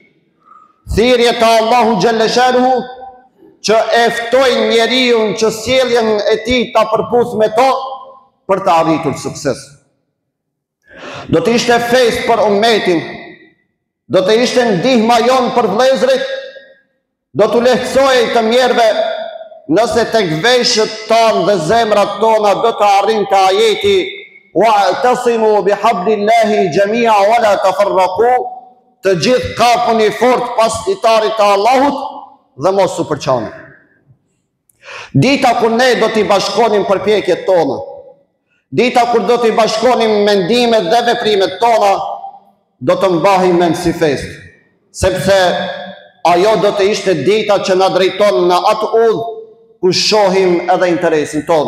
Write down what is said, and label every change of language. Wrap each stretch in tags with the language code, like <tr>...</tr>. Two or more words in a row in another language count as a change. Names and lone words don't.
<sq>Thirrje të Allahu Gjellëshanhu që e ftojnë njeriu që sjelljen e tij ta përputh me to për të arritur sukses. Do të ishte fest për ummetin, do të ishte ndihma jonë për vëllezërit, do t'u lehtësojë të mjerëve nëse tek veshët tonë dhe zemrat tona do të arrinte ajeti</sq> <ar>واعتصموا بحبل الله جميعا ولا تفرقوا,</ar> <sq>të gjithë kapuni fort pas litarit të Allahut dhe mos u përçani. Dita kur ne do t'i bashkonim përpjekjet tona, dita kur do t'i bashkonim mendimet dhe veprimet tona, do të mbahim mend si fest, sepse ajo do të ishte dita që na drejton në atë udhë ku shohim edhe interesin tonë.</sq>